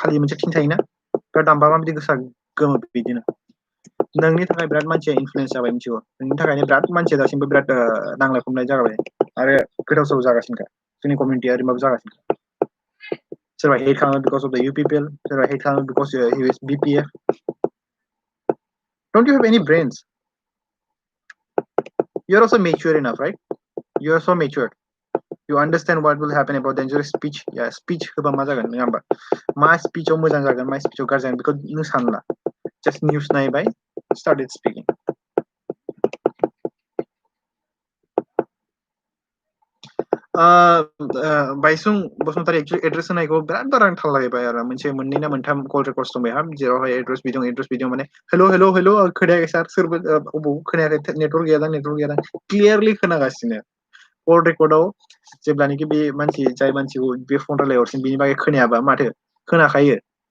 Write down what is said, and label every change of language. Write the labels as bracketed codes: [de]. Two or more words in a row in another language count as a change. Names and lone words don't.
[brx] खालि मोनसे थिं थायोना बे दामबा माबायदि गोसा गोमो बिदिनो नोंनि थाखाय बिराद मानसिया इनफ्लुयेन्स जाबाय मिथिगौ नोंनि थाखायनो बिराद मानसिया दासिमबो बिराद नांलाय खमलाय जाबाय आरो गोदाव सोराव जागासिनोखा जोंनि कमिउनिटिया ओरैबाबो जागासिनो सोरबा हेट खालामो [en] because of the UPPL [brx] सोरबा हेट खालामो बिकज [en] he is BPF don't you have any brains you're also mature enough right you are so matured you understand what will happen about dangerous speech yeah speech [brx] होबा मा जागोन नङा होमबा मा स्पिचआव मोजां जागोन मा स्पिचआव गाज्रि जागोन बेखौ नों सानला [en] just news [brx] नायबाय [en] started speaking [brx] बायसुं बसुमतारी एक्चुअली एड्रेस होनायखौ बिराद बारा आं थाल लागायबाय आरो मोनसे मोननै ना मोनथाम कल रेकर्डस दंबाय हा जेरावहाय एड्रेस बिदों माने हेल' खोनायाखै सार सोरबो अबाव खोनायाखै नेटवर्क गैयादां क्लियारलि खोनागासिनो कल रेकर्डआव जेब्लानोखि बे मानसि जाय मानसिखौ बे फन रायलायहरसिन बेनि बागै खोनायाबा माथो खोनाखायो